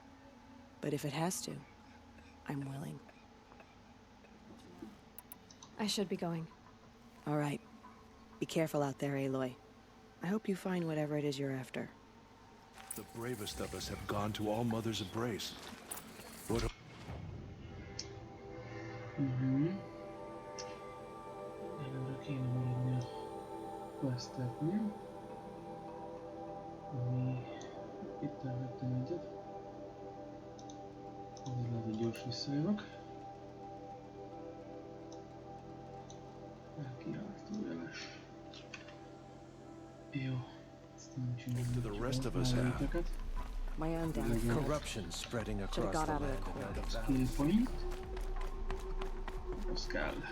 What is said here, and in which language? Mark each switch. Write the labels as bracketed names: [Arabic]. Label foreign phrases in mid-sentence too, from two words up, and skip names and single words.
[English] But if it has to, I'm willing. I should be going. All right. Be careful out there, Aloy. I hope you find whatever it is you're after. The bravest of us have gone to All Mother's embrace. But [Hungarian] Előre kéne maradni a questeknél. Ami itt elvettem egyet. Azért lehet, hogy gyors visszajövök. Elkiáltó jeles. Jó. Aztán [English] do the rest of us have? My own damn Corruption spreading across the land and out of Skill point. [Hungarian] Az kell.